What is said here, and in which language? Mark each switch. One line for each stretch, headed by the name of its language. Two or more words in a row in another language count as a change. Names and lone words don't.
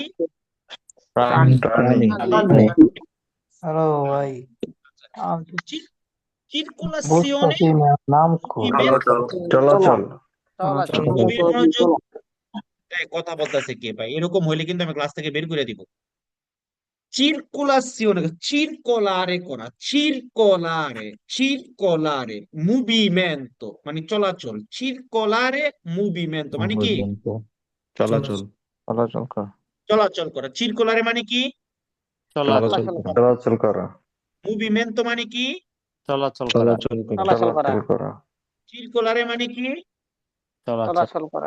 Bangla: প্রাণী প্রাণী হ্যালো ভাই,
Italian: circolazione
Bangla: নাম
Italian: movimento।
Bangla: চলাচল চলাচল গভীর মনোযোগ। এই কথা বলতেছে কে ভাই? এরকম হইলে কিন্তু আমি ক্লাস থেকে বের করে দিব।
Italian: Circolazione, circolare
Bangla: করা,
Italian: circolare, movimento
Bangla: মানে চলাচল,
Italian: circolare movimento
Bangla: মানে কি? চলাচল চলাচল করা। circolare মানে কি? চলাচল চলাচল করা movimento মানে কি? চলাচল করা চলাচল করা করা circolare মানে কি? চলাচল চলাচল করা